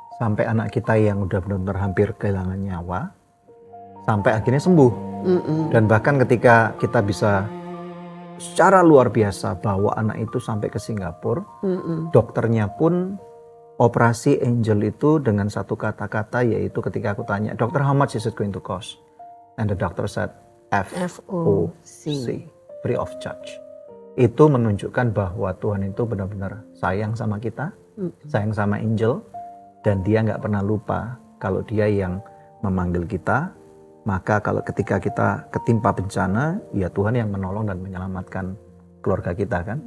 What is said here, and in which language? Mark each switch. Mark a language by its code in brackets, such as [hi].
[id] Sampai anak kita yang udah benar-benar hampir kehilangan nyawa, sampai akhirnya sembuh. Dan bahkan ketika kita bisa secara luar biasa bawa anak itu sampai ke Singapura, dokternya pun operasi Angel itu dengan satu kata-kata, yaitu ketika aku tanya, "Dokter, [en] how much is it going to cost?" And the doctor said, FOC, free of charge. [id] Itu menunjukkan bahwa Tuhan itu benar-benar sayang sama kita, sayang sama Angel, dan dia nggak pernah lupa kalau dia yang memanggil kita. Maka kalau ketika kita ketimpa bencana, ya Tuhan yang menolong dan menyelamatkan keluarga kita kan.